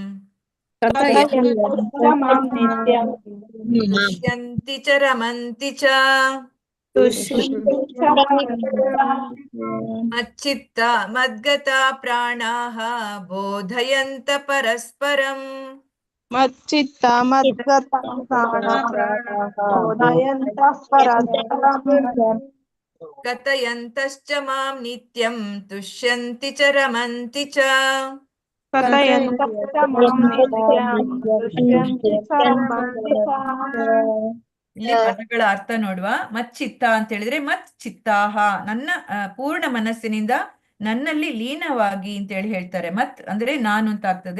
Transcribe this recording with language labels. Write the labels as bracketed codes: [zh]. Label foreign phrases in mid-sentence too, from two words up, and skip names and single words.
[sa] ತುಷ್ಯಂತಿ ಚ ರಮಂತಿ ಚ ಮಚ್ಚಿತ್ತ ಮದ್ಗತ ಪ್ರಾಣಾಃ ಬೋಧಯಂತ ಪರಸ್ಪರಂ ಮಚ್ಚಿತ್ತ ಮದ್ಗತ ಕಥಯಂತಶ್ಚ ಮಾಂ ನಿತ್ಯಂ ತುಷ್ಯಂತಿ ಚ ರಮಂತಿ ಚ. [kn] ಇಲ್ಲಿ ಪದಗಳ ಅರ್ಥ ನೋಡುವ. ಮಚ್ಚಿತ್ತ ಅಂತ ಹೇಳಿದ್ರೆ [sa] ಮತ್ ಚಿತ್ತಾಹ, [kn] ನನ್ನ ಪೂರ್ಣ ಮನಸ್ಸಿನಿಂದ ನನ್ನಲ್ಲಿ ಲೀನವಾಗಿ ಅಂತ ಹೇಳಿ ಹೇಳ್ತಾರೆ. ಮತ್ ಅಂದ್ರೆ ನಾನು ಅಂತ ಆಗ್ತದೆ.